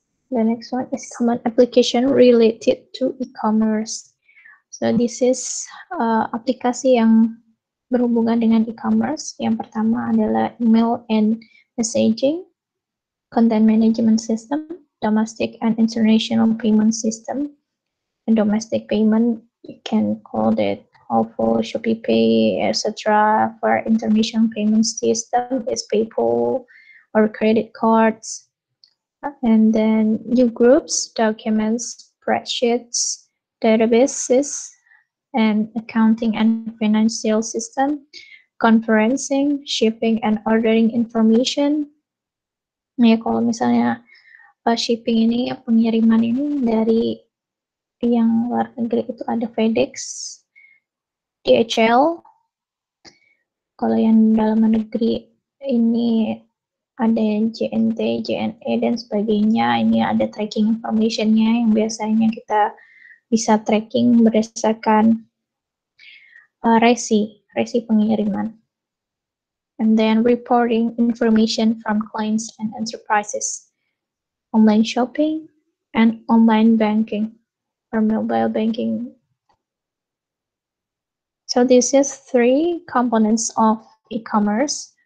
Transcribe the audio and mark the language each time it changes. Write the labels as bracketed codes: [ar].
[en] The next one is common application related to e-commerce. So this is [id] aplikasi yang berhubungan dengan e-commerce. Yang pertama adalah [en] email and messaging, content management system, domestic and international payment system. And domestic payment, you can call it OVO, Shopee Pay, etc. For international payment system is PayPal or credit cards. And then new groups, documents, spreadsheets, databases, and accounting and financial system, conferencing, shipping and ordering information. [id] Ya, kalau misalnya shipping ini, pengiriman ini dari yang luar negeri itu ada FedEx, DHL. Kalau yang dalam negeri ini ada JNT, JNE dan sebagainya. Ini ada tracking information-nya yang biasanya kita bisa tracking berdasarkan resi pengiriman. [en] And then reporting information from clients and enterprises, online shopping and online banking or mobile banking. So this is 3 components of e-commerce.